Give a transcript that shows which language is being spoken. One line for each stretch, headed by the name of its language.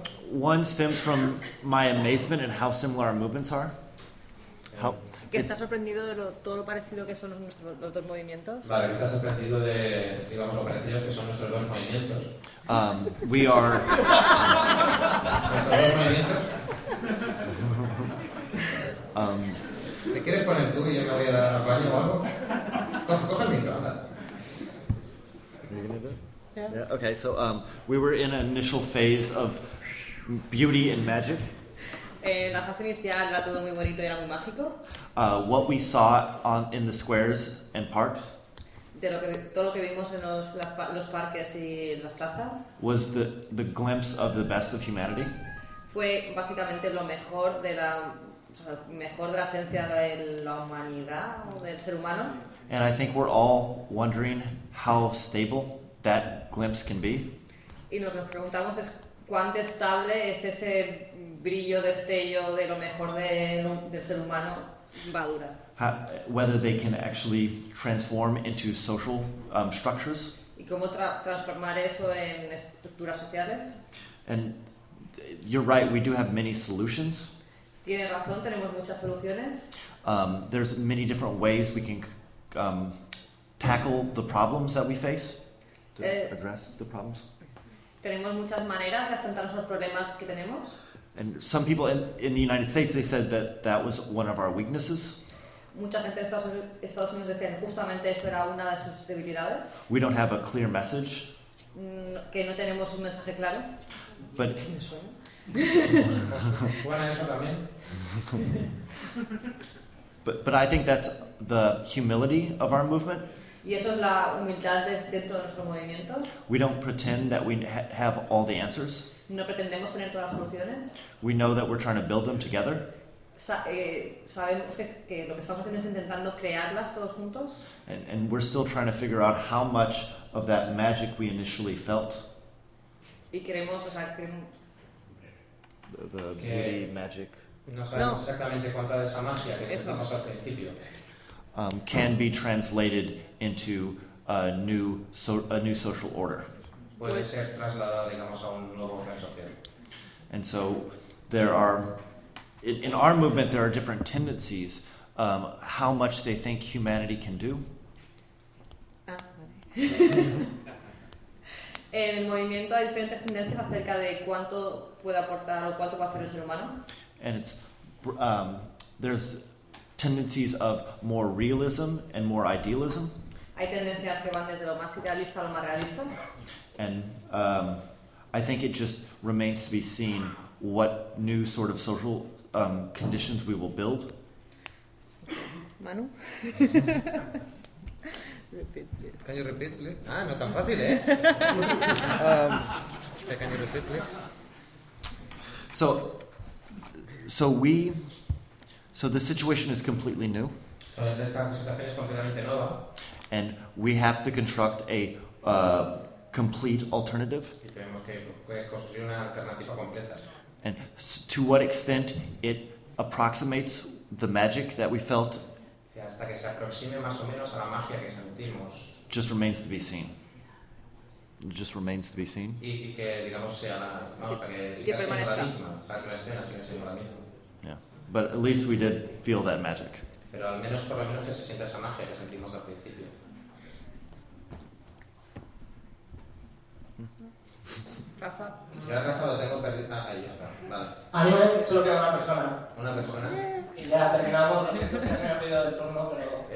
English: One stems from my amazement at how similar our movements are. How,
Spanish: que está sorprendido de todo lo parecido que son los dos movimientos. Vale, que está sorprendido de, digamos, lo parecidos que son nuestros dos movimientos.
English: We are...
Spanish: ¿Nuestros dos movimientos? ¿Me quieres poner tú y yo me voy a dar al baño o algo? Coge el micro, anda.
English: Yeah. Okay, so we were in an initial phase of beauty and magic.
Spanish: La fase inicial era todo muy bonito y era muy mágico.
English: What we saw on in the squares and parks.
Spanish: De lo que todo lo que vimos en los parques y las plazas.
English: Was the glimpse of the best of humanity.
Spanish: Fue básicamente lo mejor de la esencia de la humanidad o del ser humano.
English: And I think we're all wondering how stable that glimpse can be.
Spanish: Y lo que nos preguntamos es cuán estable es ese brillo, destello de lo mejor del ser humano va a durar.
English: Whether they can actually transform into social structures.
Spanish: Y cómo transformar eso en estructuras sociales.
English: And you're right, we do have many solutions.
Spanish: tiene razón, tenemos muchas soluciones.
English: There's many different ways we can tackle the problems that we face, to address the problems.
Spanish: Tenemos muchas maneras de afrontar los problemas que tenemos.
English: And some people in the United States, they said that that was one of our weaknesses.
Spanish: Mucha gente en Estados Unidos decía justamente eso era una de sus debilidades.
English: We don't have a clear message.
Spanish: Que no tenemos un mensaje claro.
English: But but I think that's the humility of our movement.
Spanish: Y eso es la humildad dentro de nuestro movimiento.
English: We don't pretend that we have all the answers.
Spanish: No pretendemos tener todas las soluciones.
English: We know that we're trying to build them together.
Spanish: Sabemos que lo que estamos haciendo es intentando crearlas todos juntos.
English: And we're still trying to figure out how much of that magic we initially felt.
Spanish: Y queremos, o sea,
English: the beauty, magic.
Spanish: No sabemos exactamente cuánta de esa magia que sentimos al principio.
English: Can be translated into a new social order.
Spanish: Puede ser trasladada, digamos, a un nuevo orden social.
English: And so there are in our movement there are different tendencies how much they think humanity can do.
Spanish: En el movimiento hay diferentes tendencias acerca de cuánto puede aportar o cuánto puede hacer el ser humano.
English: And it's there's tendencies of more realism and more idealism.
Spanish: Hay tendencias que van desde lo más idealista a lo más realista.
English: And I think it just remains to be seen what new sort of social conditions we will build. Manu. Can you repeat, please?
Spanish: Ah, no tan fácil, eh?
English: Can you repeat, please? So the situation is completely new.
Spanish: So esta situación es completamente nueva.
English: And we have to construct a complete alternative.
Spanish: Y tenemos que construir una alternativa completa.
English: And to what extent it approximates the magic that we felt.
Spanish: Hasta que se aproxime más o menos a la magia que sentimos.
English: Just remains to be seen. It just remains to be seen.
Spanish: Y que digamos sea la, no, que siga siendo la misma, para que la escena siga siendo la misma.
English: Yeah, but at least we did feel that magic.
Spanish: Pero al menos por lo menos que se sienta esa magia que sentimos al principio. Rafa. Ya Rafa lo tengo perdido. Ah, ahí está. Vale. A mí solo queda una persona. ¿Una persona? Y ya terminamos. No sé si me ha pedido el turno, pero.